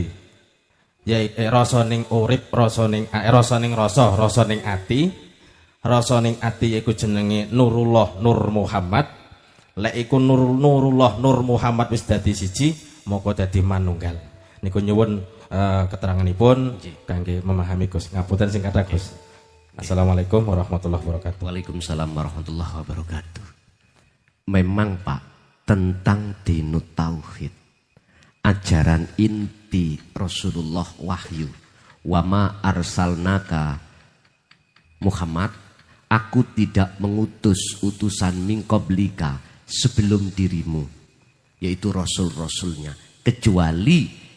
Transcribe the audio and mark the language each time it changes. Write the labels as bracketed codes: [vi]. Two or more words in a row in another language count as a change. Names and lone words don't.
[jv] Ya rasa ning urip, rasa ning rasa ning ati. Rasa ning ati iku jenenge Nurullah Nur Muhammad. Lek iku Nurullah Nur Muhammad wis dadi siji, moko dadi manunggal. Niku nyuwun keteranganipun kangge memahami Gus. Ngapunten sing kathah Gus. [ar] السلام عليكم ورحمة الله وبركاته. وعليكم السلام ورحمة الله وبركاته. [id] Memang Pak, tentang [ar] دين التوحيد, [id] ajaran inti Rasulullah wahyu, [ar] وما أرسلناك [id] Muhammad, aku tidak mengutus utusan [ar] من قبلك [id] sebelum dirimu, yaitu rasul-rasulnya, kecuali